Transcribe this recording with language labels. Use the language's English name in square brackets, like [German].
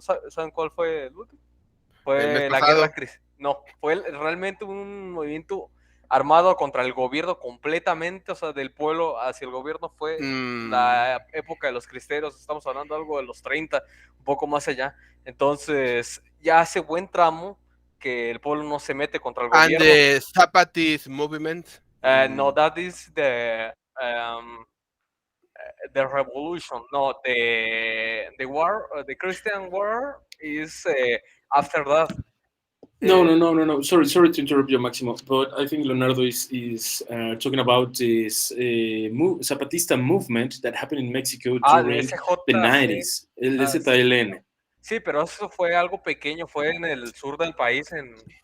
[Spanish] ¿Saben cuál fue el último? Fue la guerra. No, fue realmente un movimiento armado contra el gobierno completamente, o sea, del pueblo hacia el gobierno. Fue la época de los cristeros, estamos hablando algo de los 30, un poco más allá. Entonces, ya hace buen tramo que el pueblo no se mete contra el gobierno. [English] And the Zapatist movement? No, that is the revolution. No, the war, the Christian war is after that. No. Sorry to interrupt you, Máximo, but I think Leonardo is talking about this Zapatista movement that happened in Mexico during the 90s, el ZLN. [Spanish] Sí, pero eso fue algo pequeño, fue en el sur del país, en